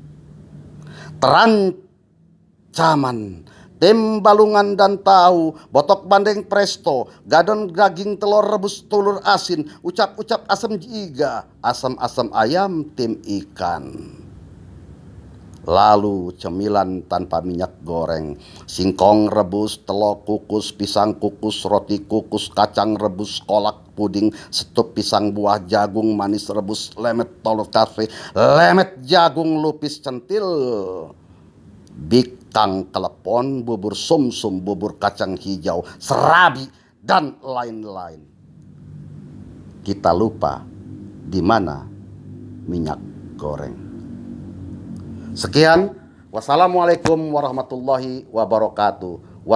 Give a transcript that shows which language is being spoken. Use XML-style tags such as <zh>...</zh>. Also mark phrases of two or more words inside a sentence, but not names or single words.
<id>caman, balungan dan tahu, botok bandeng presto, gadon daging telur rebus telur asin, ucap-ucap asam jiga, asam-asam ayam tim ikan. Lalu cemilan tanpa minyak goreng, singkong rebus, telur kukus, pisang kukus, roti kukus, kacang rebus, kolak puding, setup pisang buah, jagung manis rebus, lemet telur kafe, lemet jagung lupis centil, bikang kelepon, bubur sumsum, bubur kacang hijau, serabi, dan lain-lain. Kita lupa di mana minyak goreng.</id> <ar>Sekian, والسلام عليكم ورحمة الله وبركاته.</ar>